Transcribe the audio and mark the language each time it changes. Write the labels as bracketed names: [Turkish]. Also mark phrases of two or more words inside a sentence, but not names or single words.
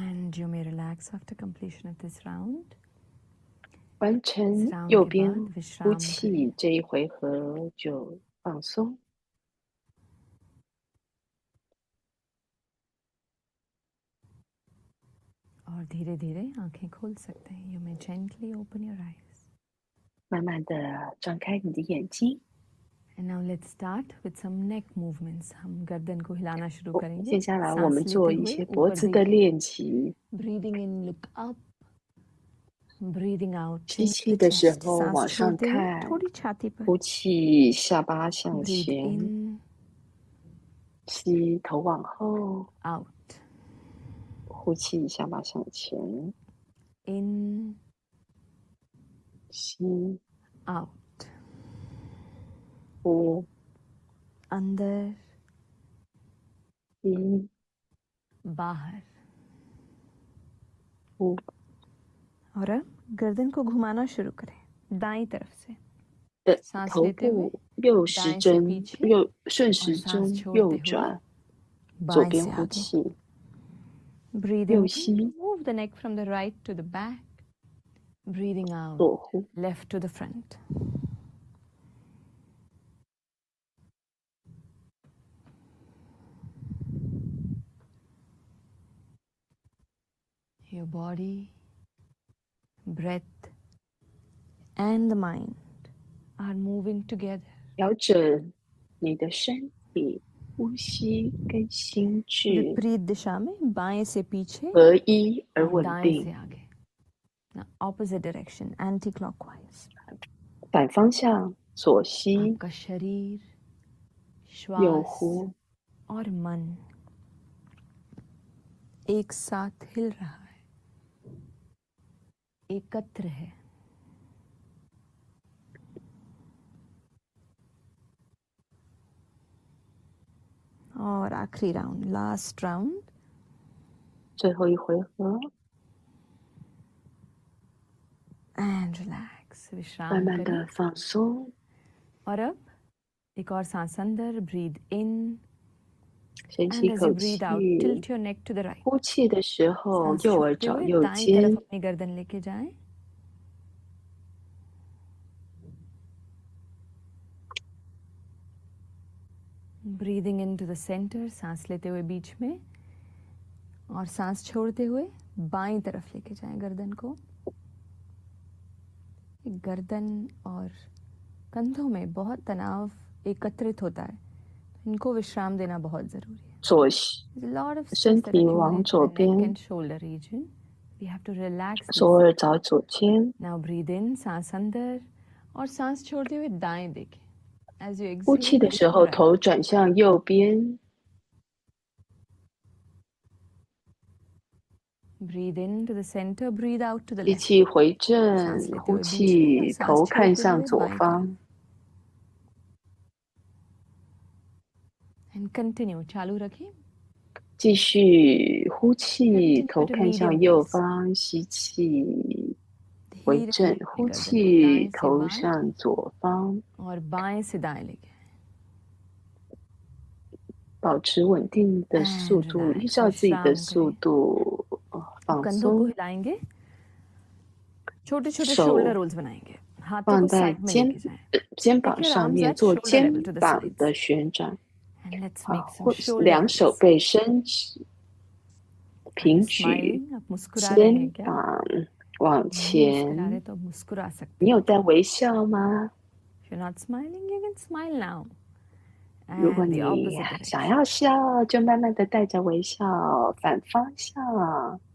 [English] And you may relax after completion of this round. [Chinese] 完成右边呼气这一回合就放松。 [Hindi] और धीरे धीरे आंखें खोल सकते हैं. [English] You may gently open your eyes. [Chinese] 慢慢的张开你的眼睛。 [English] And now let's start with some neck movements. [Hindi] हम गर्दन को हिलाना शुरू करेंगे. [Chinese] 接下来我们做一些脖子的练习。 [English] Breathing in, look up. Breathing out. [Chinese] 吸气的时候往上看，呼气下巴向前。吸头往后，out。呼气下巴向前。 in，吸 out。呼 [Hindi] अंदर in बाहर। [Chinese] 呼 [Hindi] और अब गर्दन को घुमाना शुरू करें दाईं तरफ से। [Chinese] 头部右时针，顺时针右转，左边呼气，右吸。 [English] Move the neck from the right to the back. Breathing out. [Chinese] 左呼 [English] left to the front. Your body, breath, and the mind are moving together. [Chinese] 调整你的身体、呼吸跟心智 [Hindi] विपरीत दिशा में बाएं से पीछे [Chinese] 合一而稳 [Hindi] दाएं [Chinese] 定 [Hindi] से。आगे. [English] Now opposite direction, anti-clockwise. [Chinese] 反方向，左吸 [Hindi] आपका शरीर, [Chinese] 右 [Hindi] श्वास [Chinese] 呼， [Hindi] और मन एक साथ हिल रहा है, एकत्र है. और आखिरी राउंड, [English] last round. [Chinese] 最后一回合， [English] and relax. [Chinese] 慢 [Hindi] विश्राम [Chinese] 慢 [Hindi] करें. [Chinese] 的放松。 [Hindi] और अब एक और सांस अंदर. [English] breathe in [Chinese] 深 [English] and [Chinese] 吸一 [English] as [Chinese] 口 [English] you [Chinese] 气 [English] breathe out, tilt your neck to the right. [Chinese] 呼气的时候， [Hindi] सांस [Chinese] 右耳 [Hindi] छोड़ते [Chinese] 找 [Hindi] हुए [Chinese] 右 [Hindi] दाईं [Chinese] 肩 [Hindi] तरफ अपनी गर्दन लेके जाएं. [English] breathing in to the center. [Hindi] सांस लेते हुए बीच में और सांस छोड़ते हुए बाईं तरफ लेके जाएं गर्दन को. गर्दन और कंधों में बहुत तनाव एकत्रित होता है. इनको विश्राम देना बहुत जरूरी है. [Chinese] 左吸 [English] There's a lot of [Chinese] 身 [English] stress that [Chinese] 体往 [English] accumulates [Chinese] 左 [English] in the neck [Chinese] 边， [English] and shoulder region. We have to relax this. [Chinese] 左耳找左肩， [English] Now breathe in, [Hindi] सांस अंदर और सांस छोड़ते हुए दाएं देखें. [English] As you [Chinese] 呼气 [English] exhale, [Chinese] 的时候 [English] right. [Chinese] 头转向右边， [English] Breathe in to the center, breathe out to the [Chinese] 吸 [English] left. [Chinese] 气回 [Hindi] सांस [Chinese] 正， [Hindi] लेते [Chinese] 呼 [Hindi] हुए बीच में और [Chinese] 气 [Hindi] सांस [Chinese] 头看 [Hindi] छोड़ते [Chinese] 向 [Hindi] हुए [Chinese] 左 [Hindi] बाएं तरफ. [Chinese] 方。 [English] And continue, [Hindi] चालू रखें. [Chinese] 继续呼气， [English] Continue [Chinese] 头 [English] at a [Chinese] 看向 [English] medium [Chinese] 右 [English] pace. [Chinese] 方，吸气回 [Hindi] धीरे [Chinese] 正， [Hindi] धीरे [Chinese] 呼 [Hindi] गर्दन को [Chinese] 气 [Hindi] दाएं से [Chinese] 头 [Hindi] बाएं [Chinese] 向左方， [Hindi] और बाएं से दाएं लेके. [Chinese] 保持稳定的速度， [English] And relax, [Chinese] 依照自己的 [Hindi] विश्राम [Chinese] 速 [Hindi] करें. [Chinese] 度放 [Hindi] कंधों को [Chinese] 松， [Hindi] हिलाएंगे. छोटे छोटे [Chinese] 手 [English] shoulder rolls [Hindi] बनाएंगे. हाथों [Chinese] 放 [Hindi] को [Chinese] 在 [Hindi] साइड में लेके जाएं. [Chinese] 肩膀 [English] Take your [Chinese] 上 [English] arms [Chinese] 面 [English] at [Chinese] 做 [English] shoulder [Chinese] 肩 [English] level to the [Chinese] 膀 [English] sides. [Chinese] 的旋转， [English] And let's [Chinese] 好， [English] make some [Chinese] 或 [English] shoulder [Chinese] 两手 [English] rolls. [Chinese] 背伸直， [English] Are you [Chinese] 平举， [English] smiling? [Hindi] आप मुस्कुरा रहे हैं [Chinese] 肩 [Hindi] क्या? [Chinese] 膀往 [Hindi] नहीं मुस्कुरा रहे [Chinese] 前。 [Hindi] तो मुस्कुरा सकते [Chinese] 你 [Hindi] हैं. [Chinese] 有在微笑吗？ [English] If you're not smiling, you can smile now. [Chinese] 如果 [English] And [Chinese] 你 [English] the opposite [Chinese] 想 [English] direction. [Chinese] 要笑，就慢慢的带着微笑，反方向，